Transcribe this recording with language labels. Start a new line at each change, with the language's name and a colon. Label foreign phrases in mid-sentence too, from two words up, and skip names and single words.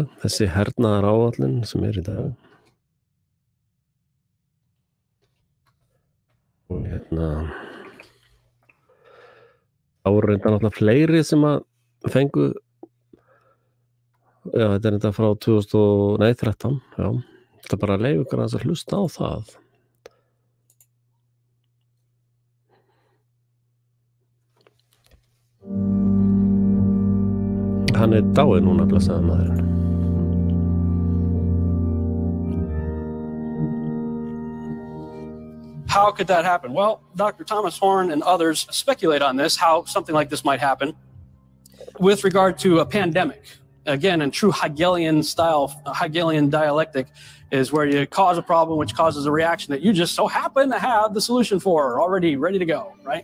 Icelandic: Þessi hernaðaráætlun sem í dag. Og þá voru náttúrulega fleiri sem að fengu, já, þetta þetta frá 2013, já, þetta bara leyfa ykkur að hlusta á það. Hann dáinn núna, blessaður maðurinn.
English: How could that happen? Well, Dr. Thomas Horn and others speculate on this, how something like this might happen with regard to a pandemic. Again, in true Hegelian style, Hegelian dialectic is where you cause a problem which causes a reaction that you just so happen to have the solution for already ready to go, right?